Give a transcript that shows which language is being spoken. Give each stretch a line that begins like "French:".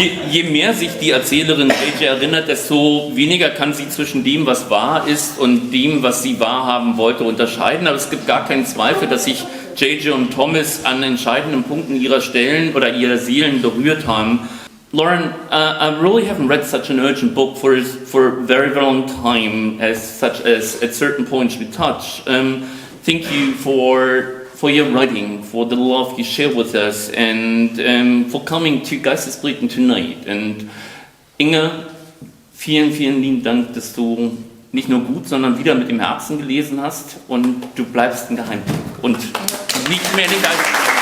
German: Je mehr sich die Erzählerin JJ erinnert, desto weniger kann sie zwischen dem, was wahr ist, und dem, was sie wahrhaben wollte, unterscheiden. Aber es gibt gar keinen Zweifel, dass sich JJ und Thomas an entscheidenden Punkten ihrer Stellen oder ihrer Seelen berührt haben.
English: Lauren, I really haven't read such an urgent book for a very, very long time, as at certain points we touch. Thank you for your writing, for the love you share with us, and for coming to Geistesblüten tonight.
German: And Inga, vielen, vielen lieben Dank, dass du nicht nur gut, sondern wieder mit dem Herzen gelesen hast, und du bleibst ein Geheimtipp. Und nicht mehr nicht als